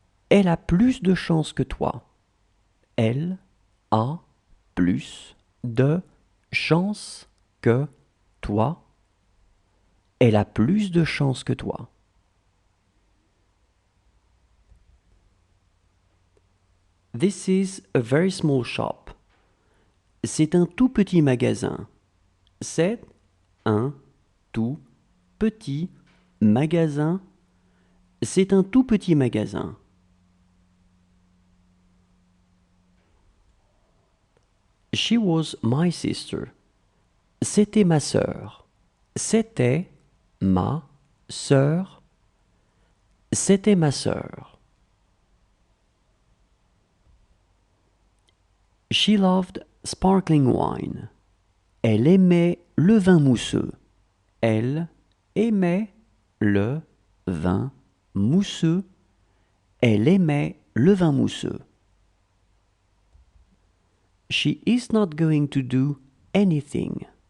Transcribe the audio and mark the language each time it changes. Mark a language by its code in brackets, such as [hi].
[fr] Elle a plus de chance que toi. Elle a plus de chance que toi. Elle a plus de chance que toi. [en] This is a very small shop. [fr] C'est un tout petit magasin. C'est un tout petit magasin. C'est un tout petit magasin. [en] She was my sister. [fr] C'était ma sœur. C'était ma sœur. C'était ma sœur. [en] She loved sparkling wine. [fr] Elle aimait le vin mousseux. Elle aimait le vin mousseux. Elle aimait le vin mousseux. [en] She is not going to do anything.